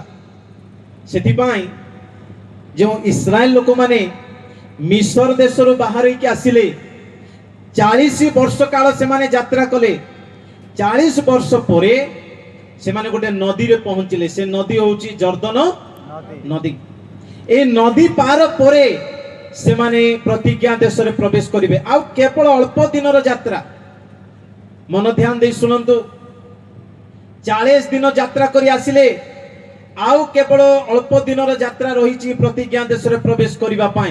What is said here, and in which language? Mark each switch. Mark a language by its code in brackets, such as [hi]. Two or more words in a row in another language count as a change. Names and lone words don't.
[or] ସେଥିପାଇଁ ଯେଉଁ ଇସ୍ରାଏଲ ଲୋକମାନେ ମିଶର ଦେଶରୁ ବାହାରିକି ଆସିଲେ, 40 ବର୍ଷ କାଳ ସେମାନେ ଯାତ୍ରା କଲେ। 40 ବର୍ଷ ପରେ ସେମାନେ ଗୋଟେ ନଦୀରେ ପହଞ୍ଚିଲେ। ସେ ନଦୀ ହଉଛି ଜର୍ଦ୍ଦନ ନଦୀ। ଏଇ ନଦୀ ପାର ପରେ ସେମାନେ ପ୍ରତିଜ୍ଞା ଦେଶରେ ପ୍ରବେଶ କରିବେ। ଆଉ କେବଳ ଅଳ୍ପ ଦିନର ଯାତ୍ରା। ମନ ଧ୍ୟାନ ଦେଇ ଶୁଣନ୍ତୁ। 40 ଦିନ ଯାତ୍ରା କରି ଆସିଲେ, ଆଉ କେବଳ ଅଳ୍ପ ଦିନର ଯାତ୍ରା ରହିଛି ପ୍ରତିଜ୍ଞା ଦେଶରେ ପ୍ରବେଶ କରିବା ପାଇଁ।